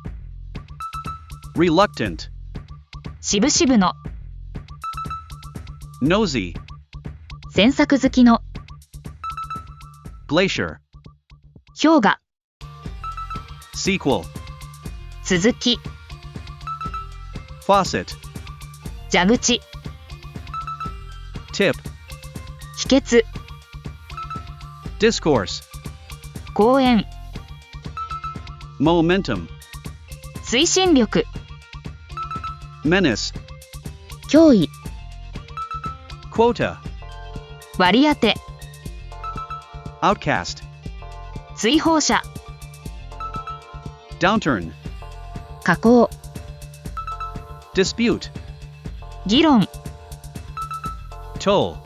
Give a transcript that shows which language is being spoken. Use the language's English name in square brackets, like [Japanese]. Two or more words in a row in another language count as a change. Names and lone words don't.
[English] reluctant, [Japanese] しぶしぶの、 [English] nosy, [Japanese] 詮索好きの、 [English] glacier, [Japanese] 氷河、 [English] sequel, [Japanese] 続き、 [English] faucet, [Japanese] 蛇口、 [English] tip, [Japanese] 秘訣、 [English] discourse, [Japanese] 講演、 [English] momentum, [Japanese] 推進力、 [English] menace, [Japanese] 脅威、 [English] quota, [Japanese] 割り当て、 [English] outcast, [Japanese] 追放者、 [English] downturn, [Japanese] 下降、 [English] dispute, [Japanese] 議論、 [English] toll,